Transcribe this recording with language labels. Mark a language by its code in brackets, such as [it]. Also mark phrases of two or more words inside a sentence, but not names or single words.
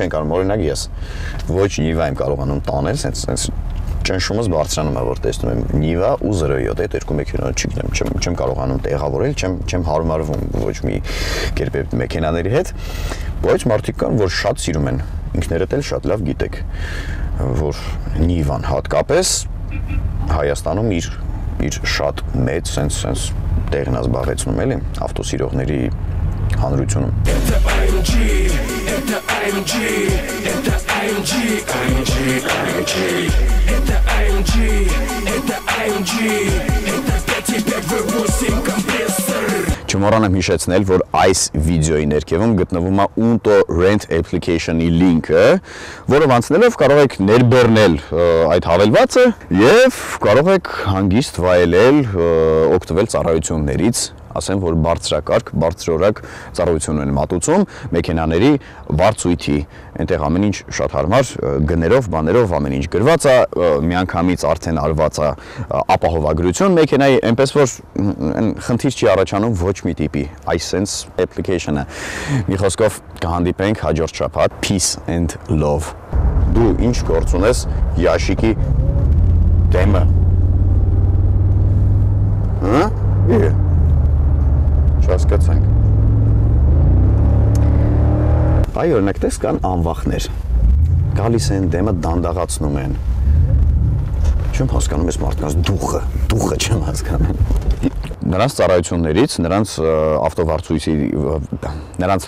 [hy] չեն կարող, օրինակ ես ոչ Նիվա եմ կարողանում տանել, սենց ճնշումս բարձրանում է, որ տեսնում եմ Նիվա ու 0.7, այդ երկու մեքենաները չգիտեմ, չեմ կարողանում տեղավորել, չեմ հարմարվում ոչ մի կերպ այդ մեքենաների հետ, բայց մարդիկ կան, որ շատ սիրում են, ինքներդ էլ շատ լավ գիտեք, որ Նիվան հատկապես Հայաստանում իր շատ մեծ սենց տեղն է զբաղեցնում, էլի, ավտոսիրողների հանրությունում։ [ru] Это AMG, это AMG, это AMG, AMG, AMG. Это AMG, это AMG, это 5.5 V8 компрессор. [hy] Չմոռանամ հիշեցնել, որ այս վիդեոյի ներքևում գտնվում է Unto Rent application-ի լինքը, որով անցնելով կարող եք ներբեռնել այդ հավելվածը եւ կարող եք հանգիստ վայելել, օգտվել ծառայություններից, ասեմ, որ բարձրակարգ, բարձրորակ ծառայություն են մատուցում մեքենաների վարձույթի, այնտեղ ամեն ինչ շատ հարմար, գներով, բաներով ամեն ինչ գրված է, միանգամից արդեն արված է ապահովագրություն մեքենայի, այնպես որ խնդիր չի առաջանում ոչ մի տիպի, այս sense application-ը։ Մի խոսքով կհանդիպենք հաջորդ շաբաթ, [en] peace and love։ [hy] Դու ինչ գործ ունես Յաշիկի դեմը։ Հա՞։ Հասկացանք։ Այ օրինակ տես կան անվախներ, գալիս են դեմը դանդաղացնում են, չեմ հասկանում ես մարդկանց դուխը չեմ հասկանում, նրանց ծառայություններից, նրանց ավտովարձույցի, նրանց